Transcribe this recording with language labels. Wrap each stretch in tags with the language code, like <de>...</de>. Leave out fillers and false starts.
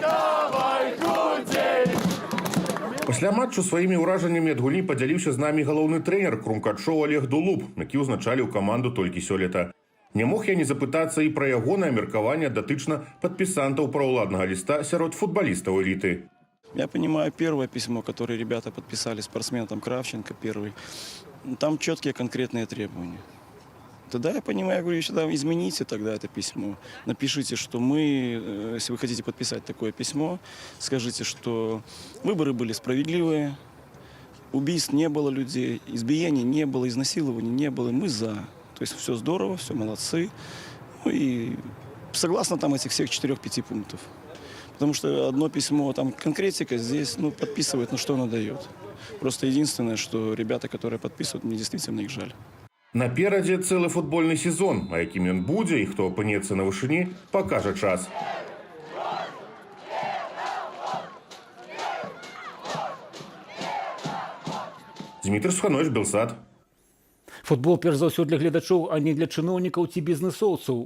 <ru>Давай, худей!</ru> <be>Пасля матчу сваімі ўражаннямі ад гульні падзяліўся з намі галоўны трэнер крумкачоў Олег Дулуб, які ўзначаліў каманду толькі сёлета. Не мог я не запытацца і пра ягонае меркаванне датычна падпісантаў праўладнага ліста сярод футболістаў эліты.</be> <ru>Я понимаю первое письмо, которое ребята подписали, спортсмен там Кравченко первый. Там четкие конкретные требования. Тогда я понимаю, я говорю, еще там измените тогда это письмо. Напишите, что мы, если вы хотите подписать такое письмо, скажите, что выборы были справедливые, убийств не было людей, избиений не было, изнасилований не было, мы за. То есть все здорово, все молодцы. Ну и согласно там этих всех 4-5 пунктов. Потому что одно письмо, там конкретика здесь, ну, подписывает, но что оно дает. Просто единственное, что ребята, которые подписывают, мне действительно их жаль.</ru> <be>Наперадзе цэлы футбольны сезон, а якім ён будзе і хто апынецца на вышыні, пакажа час. Дмітрий Суханович, Белсат. Футбол, перш за ўсё, для гледачоў, а не для чыноўнікаў ці бізнэсоўцаў.</be>